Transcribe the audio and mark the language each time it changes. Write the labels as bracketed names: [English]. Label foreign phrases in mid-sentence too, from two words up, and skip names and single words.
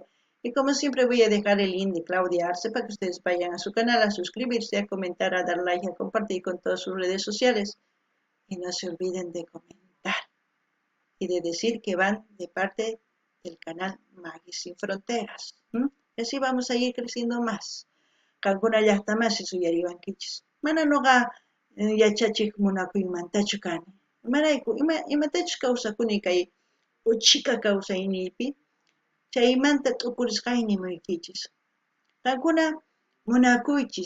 [Spanish] Y como siempre voy a dejar el link de Claudia Arce para que ustedes vayan a su canal, a suscribirse, a comentar, a dar like, a compartir con todas sus redes sociales. Y no se olviden de comentar y de decir que van de parte del canal Maggie Sin Fronteras. Y así vamos a ir creciendo más. [Quechua] Kankuna llaqtamasi suyariwankichis. Mana nuqa yachachik munakuymantachu kani. Imarayku imatachus kawsakuni kay uchika kawsayniypi. Chaymanta t'upurisqaynimaykichis. Kankuna munakuychis.